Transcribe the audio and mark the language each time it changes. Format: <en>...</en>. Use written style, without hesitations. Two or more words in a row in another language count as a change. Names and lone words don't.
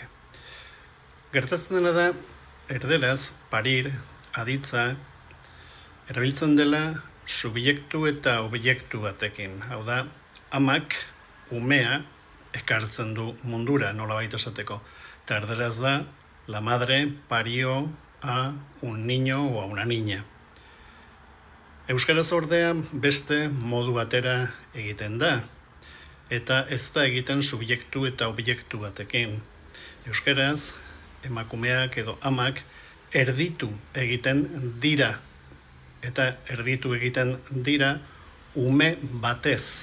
<eu>Gertatzen dena da, erderaz parir aditza erabiltzen dela subjektu eta objektu batekin. Hau da, amak umea ekartzen du mundura, nolabait esateko. Eta erderaz da,</eu> <es>la madre parió a un niño o a una niña.</es> <eu>Euskaraz ordea beste modu batera egiten da, eta ez da egiten subjektu eta objektu batekin. Euskaraz, emakumeak edo amak erditu egiten dira, eta erditu egiten dira ume batez.</eu>